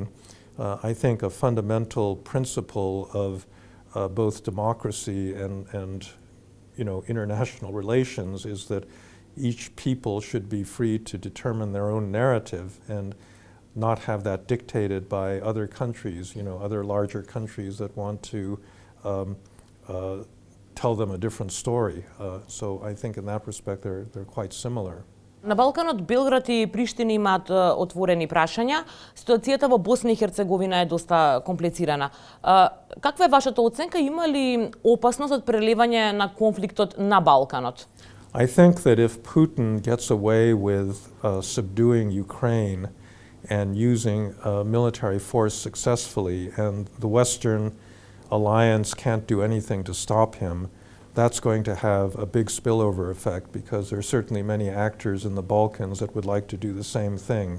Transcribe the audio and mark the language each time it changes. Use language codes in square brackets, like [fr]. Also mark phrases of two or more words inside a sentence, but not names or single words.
[en] I think a fundamental principle of both democracy and international relations is that each people should be free to determine their own narrative and not have that dictated by other countries, other larger countries that want to tell them a different story. So I think in that respect they're quite similar. [mk] На Балканот Белград и Приштина имаат отворени прашања. Ситуацијата во Босна и Херцеговина е доста комплицирана. Каква е вашата оценка? Има ли опасност од прелевање на конфликтот на Балканот? [en] I think that if Putin gets away with subduing Ukraine and using military force successfully, and the Western alliance can't do anything to stop him, that's going to have a big spillover effect because there are certainly many actors in the Balkans that would like to do the same thing.